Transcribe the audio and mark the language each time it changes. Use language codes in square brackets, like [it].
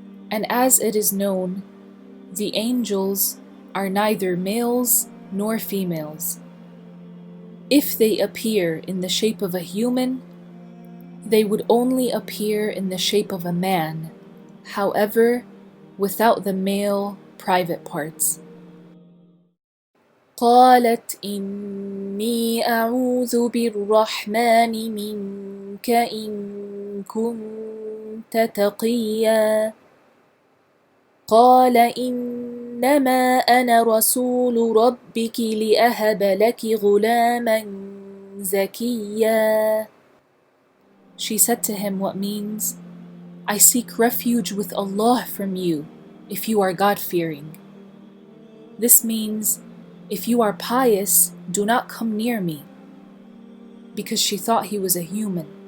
[en] And as it is known, the angels are neither males nor females. If they appear in the shape of a human, they would only appear in the shape of a man, however, without the male private parts. [ar] قالت إني أعوذ بالرحمن منك إن كنت تقيا. قال إنما أنا رسول ربك لأهب لك غلاما زكيا. [en] She said to him what means, I seek refuge with Allah from you if you are God-fearing. This means, if you are pious, do not come near me, because she thought he was a human.